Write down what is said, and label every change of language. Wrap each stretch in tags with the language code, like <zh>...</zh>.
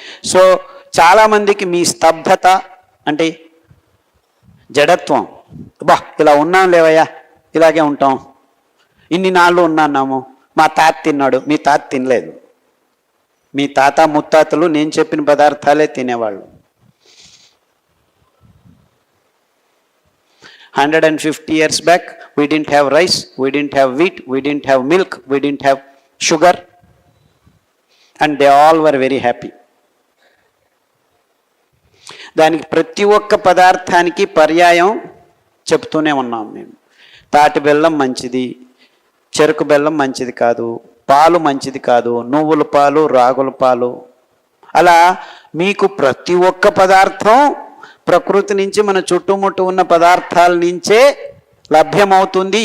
<te>So చాలామందికి మీ స్తబ్దత అంటే జడత్వం, బా ఇలా ఉన్నాం లేవయ్యా, ఇలాగే ఉంటాం, ఇన్ని నాళ్ళు ఉన్నాము, మా తాత తిన్నాడు, మీ తాత తినలేదు. మీ తాత ముత్తాతలు నేను చెప్పిన పదార్థాలే తినేవాళ్ళు.</te> <en>150 years back we didn't have rice, we didn't have wheat, we didn't have milk, we didn't have sugar, and they all were very happy.</en> <te>దానికి ప్రతి ఒక్క పదార్థానికి పర్యాయం చెప్తూనే ఉన్నాం మేము. తాటి బెల్లం మంచిది, చెరుకు బెల్లం మంచిది కాదు, పాలు మంచిది కాదు, నువ్వుల పాలు, రాగుల పాలు, అలా మీకు ప్రతి ఒక్క పదార్థం ప్రకృతి నుంచి మన చుట్టుముట్టు ఉన్న పదార్థాల నుంచే లభ్యమవుతుంది.</te>